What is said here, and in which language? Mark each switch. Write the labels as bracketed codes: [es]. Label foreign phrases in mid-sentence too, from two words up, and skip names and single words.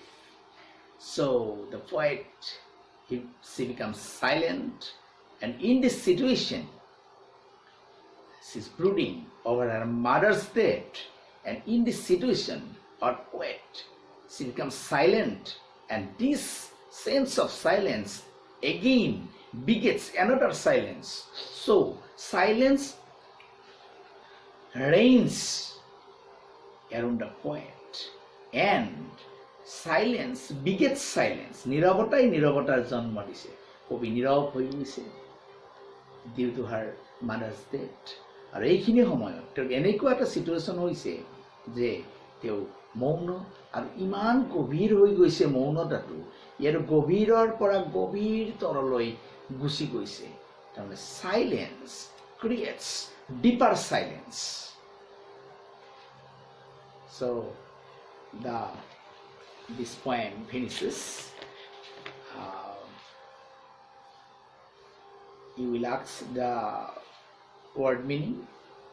[en] So the poet, she becomes silent, and in this situation, she's brooding over her mother's death, and in this situation, our poet, she becomes silent, and this sense of silence again begets another silence. So silence reigns around the poet, and silence begets silence. [as] নীৰৱতাই নীৰৱতাৰ জন্ম দিছে, কবি নীৰৱ হৈ গৈছে [en] due to her mother's death. [as] আৰু এইখিনি সময়ত তেওঁ এনেকুৱা এটা চিটুৱেশ্যন হৈছে যে তেওঁ মৌন, আৰু ইমান গভীৰ হৈ গৈছে মৌনতাটো, ইয়াৰ গভীৰৰ পৰা গভীৰতৰলৈ গুচি গৈছে, তাৰমানে [en] silence creates deeper silence. So this poem finishes. You will ask the word meaning later.